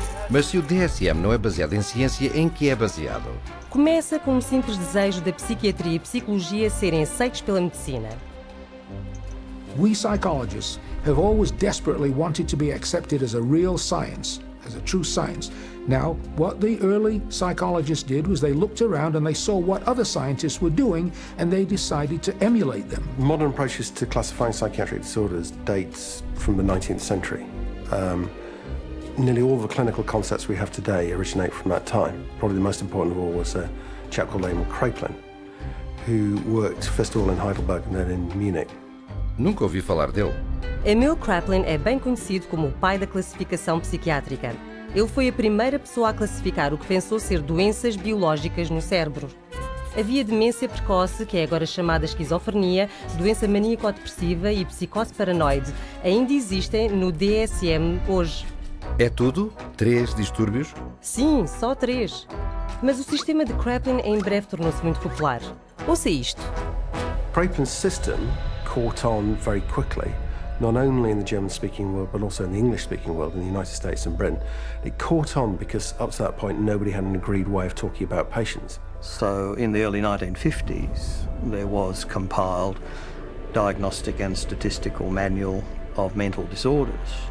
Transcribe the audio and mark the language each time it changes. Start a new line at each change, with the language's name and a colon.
Portuguese: Mas se o DSM não é baseado em ciência, em que é baseado? Começa com um simples desejo da psiquiatria e psicologia serem aceitos pela medicina.
English: We psychologists have always desperately wanted to be accepted as a real science, as a true science. Now, what the early psychologists did was they looked around and they saw what other scientists were doing and they decided to emulate them. Modern approaches to classifying psychiatric disorders dates from the 19th century. Nearly all of the clinical concepts we have today originate from that time. Probably the most important of all was a chap called Emil Kraepelin, who worked first of all in Heidelberg and then in Munich.
Portuguese: Nunca ouvi falar dele. Emil Kraepelin é bem conhecido como o pai da classificação psiquiátrica. Ele foi a primeira pessoa a classificar o que pensou ser doenças biológicas no cérebro. Havia demência precoce, que é agora chamada esquizofrenia, doença maníaco-depressiva e psicose paranoide. Ainda existem no DSM hoje. É tudo? 3 distúrbios? Sim, só 3. Mas o sistema de Kraepelin em breve tornou-se muito popular. Ouça isto.
English: Kraepelin's system caught on very quickly, not only in the German-speaking world, but also in the English-speaking world, in the United States and Britain. It caught on because up to that point, nobody had an agreed way of talking about patients. So in the early 1950s, there was compiled Diagnostic and Statistical Manual of Mental Disorders.